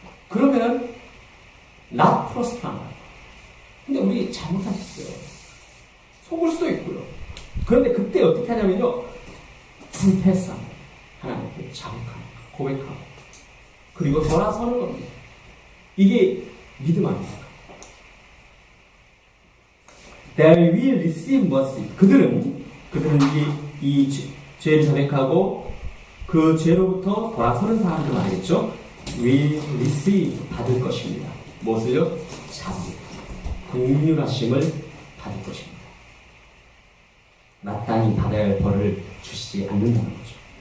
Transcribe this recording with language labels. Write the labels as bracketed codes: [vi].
[ko] 그러면은 [en] not prosper [ko] 한 거예요. 근데 우리 잘못하셨어요. 속을 수도 있고요. 그런데 그때 어떻게 하냐면요. confess하고 하나님께 자백하고 고백하고 그리고 돌아서는 겁니다. 이게 믿음 아닙니까? [en] They will receive mercy. [ko] 그들은 그들은 죄를 자백하고 그 죄로부터 돌아서는 사람들 말이겠죠. [en] will receive [ko] 받을 것입니다. 무엇을요? 자비, 긍휼하심을 받을 것입니다. 마땅히 받아야 할 벌을 주시지 않는다는 거죠.